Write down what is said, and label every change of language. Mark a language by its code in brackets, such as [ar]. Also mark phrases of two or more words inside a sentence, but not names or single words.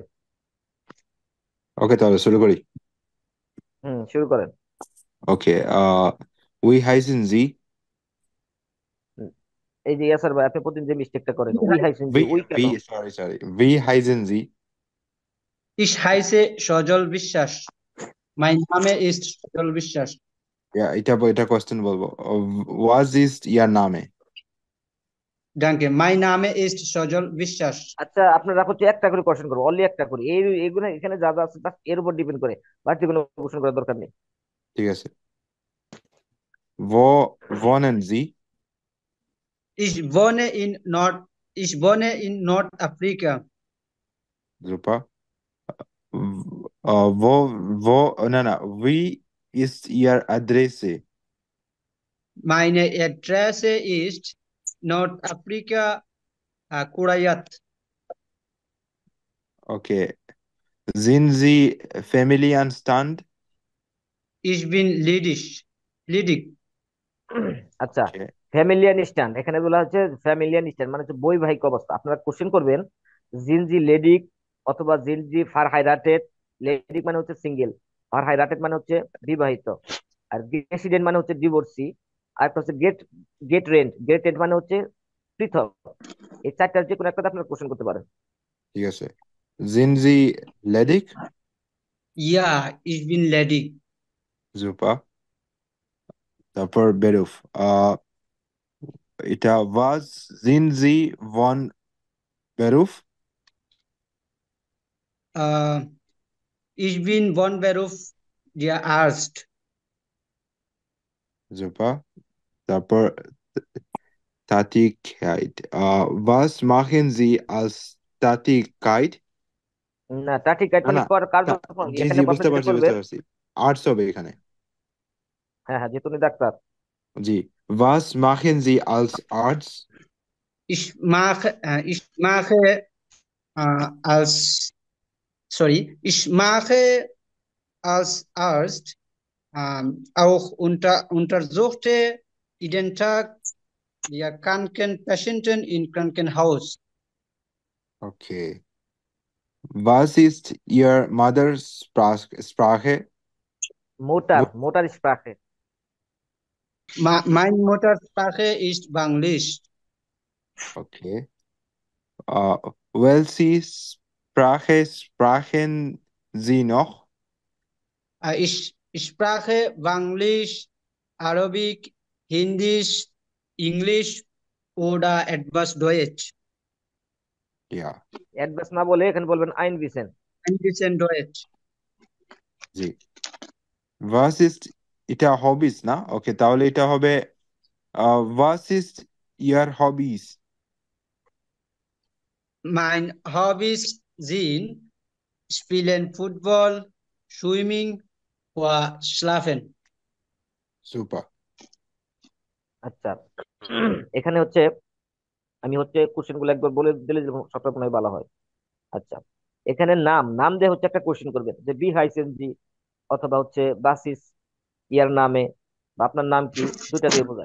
[bn] ওকে, তাহলে শুরু করি। শুরু করেন। [de] ওকে, Wie heißen Sie. [bn] হুম, এই যে ইয়াসার ভাই, আপনি প্রতিদিন যে মিস্টেকটা করেন, [de] Wie heißen Sie, [bn] ভি উই কেন? [de] ভি [en] sorry sorry [de] Wie heißen Sie. Ich heiße সজল বিশ্বাস। [en] My name is সজল বিশ্বাস। [bn] এটা কোশ্চেন বলবো। [de] Was ist Ihr Name. Danke. [en] My name is সজল বিশ্বাস। [bn] আচ্ছা, আপনারা হচ্ছে একটা করে কোশ্চেন করবো, অনলি একটা করে। এইগুলো এখানে যা যা আছে just এর উপর ডিপেন্ড করে, বাড়তি কোনো কোশ্চেন করার দরকার নেই। ঠিক আছে। [de] wohnen Sie? Ich wohne in Nord Ich wohne in Nordafrika. Super. Wie ist Ihr Adresse? Meine Adresse ist Nordafrika, Kurayat. Okay. Sind Sie Familienstand? Ich bin ledig. [bn] আচ্ছা, Okay. [de] Familien Stand [bn] এখানে বলা হচ্ছে, [de] Familien Stand [bn] মানে হচ্ছে বৈবাহিক অবস্থা। আপনারা কোশ্চেন করবেন [de] Sind Sie ledig [bn] অথবা [de] Sind Sie verheiratet. [bn] লেডিক মানে হচ্ছে সিঙ্গেল, [de] verheiratet [bn] মানে হচ্ছে বিবাহিত, আর রেসিডেন্ট মানে হচ্ছে ডিভোর্সি, আর একটা হচ্ছে [de] getrennt [bn] মানে হচ্ছে পৃথক। এই চারটার যে কোনো একটা আপনারা কোশ্চেন করতে পারেন। ঠিক আছে। [de] Sind Sie ledig? Ja, ich bin ledig. [bn] Super. তারপর বেরুফ। [de] was sind Sie von Beruf? Äh, Ich bin von Beruf der Arzt. [bn] Super. তারপর Tätigkeit. [de] Was machen Sie als Tätigkeit? [bn] না, তা ঠিক আছে, না মানে না, কার্যক্রম জি এখানে জি, প্রশ্ন বুঝতে যেটা পারছি বুঝতে করবেন। পারছি। আর্টস হবে এখানে। হ্যাঁ হ্যাঁ, যেহেতু উনি ডাক্তার। [de] জি। Was machen Sie als Arzt? Ich mache als, ich mache als Arzt auch untersuchte jeden Tag der kranken Patienten im Krankenhaus. Okay. Was ist Ihr Mother's Sprache? Mutter Sprache. Meine Muttersprache ist Bangalisch. Okay. Welche Sprache sprechen Sie noch? Ich spreche Bangalisch, Arabic, Hindi, Englisch oder etwas Deutsch. Ja, [bn] অ্যাডভান্স না বলে এখানে বলবেন [de] ein bisschen. Ein bisschen Deutsch. [bn] জি। [de] Was ist [bn] এটা হবিস না? ওকে, তাহলে এটা হবে [de] was ist Ihr Hobbys? Mein Hobbys sind Spielen Football, Swimming oder Schlafen. Super. [bn] আচ্ছা, এখানে হচ্ছে আমি হচ্ছে কোশ্চেন গুলো একবার বলে দিলে যেরকম সবটা মনে হয় ভালো হয়। আচ্ছা, এখানে নাম নাম দিয়ে হচ্ছে একটা কোশ্চেন করবেন, যে [de] Wie heißen Sie, [bn] অথবা হচ্ছে [de] Was ist Ihr Name, [bn] বা আপনার নাম কি, দুইটা দিয়ে বোঝায়।